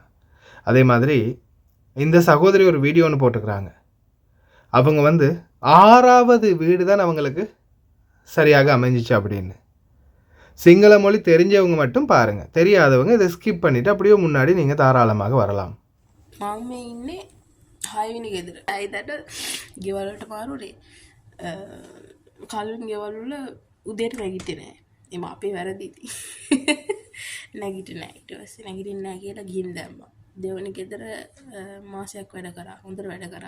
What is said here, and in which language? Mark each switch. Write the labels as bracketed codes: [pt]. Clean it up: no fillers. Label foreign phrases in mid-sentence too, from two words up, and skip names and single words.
[ta] அதே மாதிரி இந்த சகோதரி ஒரு வீடியோ ஒன்று போட்டுக்கிறாங்க. அவங்க 6வது வீடு தான் அவங்களுக்கு சரியாக அமைஞ்சிச்சு அப்படின்னு. சிங்கள மொழி தெரிஞ்சவங்க மட்டும் பாருங்கள், தெரியாதவங்க இதை ஸ்கிப் பண்ணிவிட்டு அப்படியே முன்னாடி நீங்கள் தாராளமாக வரலாம். [si] මම ඉන්නේ 6 වෙනි ගෙදර. ඇයිදට ගෙවල් වලට පාරුනේ. කලින් ගෙවල් වල උදේට නැගිටින්නේ නැහැ. එම අපේ වැරදි ඉතින්. නැගිටින්නේ නැහැ. ඊට පස්සේ නැගිටින්නේ නැහැ කියලා ගිහින් දැම්මා. දෙවෙනි ගෙදර මාසයක් වැඩ කරා. හොඳට වැඩ කරා.